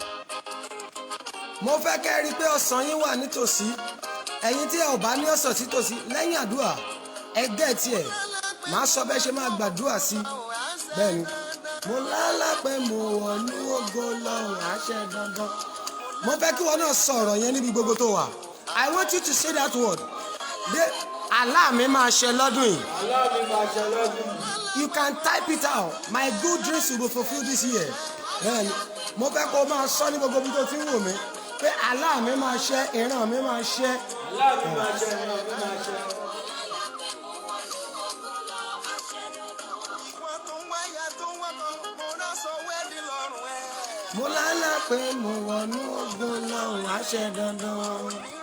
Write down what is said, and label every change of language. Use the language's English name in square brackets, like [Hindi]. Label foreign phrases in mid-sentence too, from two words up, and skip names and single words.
[Yoruba] Mo fẹ́ kẹ́ rí i pé ọ̀sán yín wà nítòsí. Ẹ̀yin tí ẹ ò bá ní ọ̀sán sítòsí lẹ́yìn àdúrà ẹ gẹ̀ẹ́tì ẹ̀. Màá sọ bẹ́ẹ̀ ṣe máa gbàdúrà sí. Bẹ́ẹ̀ni, mo lálá pé mo wọ̀ ní ògo lọ́run àṣẹ dandan. Mo fẹ́ kí wọn náà sọ ọ̀rọ̀ yẹn níbi gbogbo tó wà. [English] I want you to say that word. [Yoruba] Àlá mi máa ṣẹ lọ́dún yìí. Àlá mi máa ṣẹ lọ́dún yìí. [English] You can type it out. My good dreams will be fulfilled this year. [Yoruba] Bẹ́ẹ̀ni, mo fẹ́ kó o máa sọ ní gbogbo ibi tó ti ń wò mí pé àlá mi máa ṣẹ, ìran mi máa ṣẹ. Àlá mi máa ṣẹ, ìran mi máa ṣẹ. Mo lálá pé mo wọnú ògo lọ́run àṣẹ dandan.